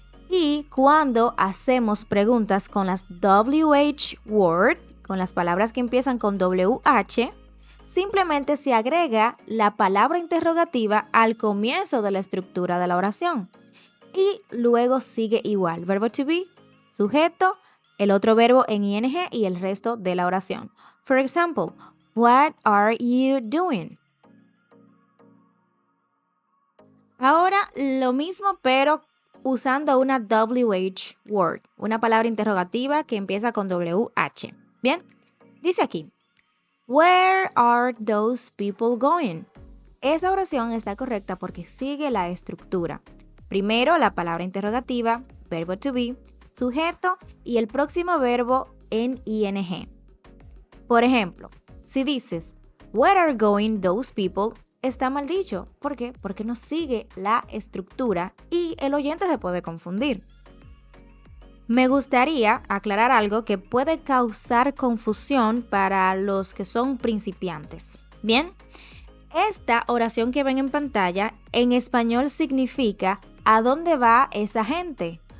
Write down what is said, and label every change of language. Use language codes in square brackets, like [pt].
[es] Y cuando hacemos preguntas con las WH word, con las palabras que empiezan con WH, simplemente se agrega la palabra interrogativa al comienzo de la estructura de la oración. Y luego sigue igual, verbo to be, sujeto, el otro verbo en ing y el resto de la oración. [en] For example, what are you doing? [es] Ahora lo mismo, pero usando una WH word, una palabra interrogativa que empieza con WH. Bien, dice aquí, [en] where are those people going? [es] Esa oración está correcta porque sigue la estructura. Primero la palabra interrogativa, verbo to be, sujeto y el próximo verbo en ing. Por ejemplo, si dices, [en] where are going those people? [es] Está mal dicho. ¿Por qué? Porque no sigue la estructura y el oyente se puede confundir. Me gustaría aclarar algo que puede causar confusión para los que son principiantes. Bien, esta oración que ven en pantalla en español significa ¿a dónde va esa gente?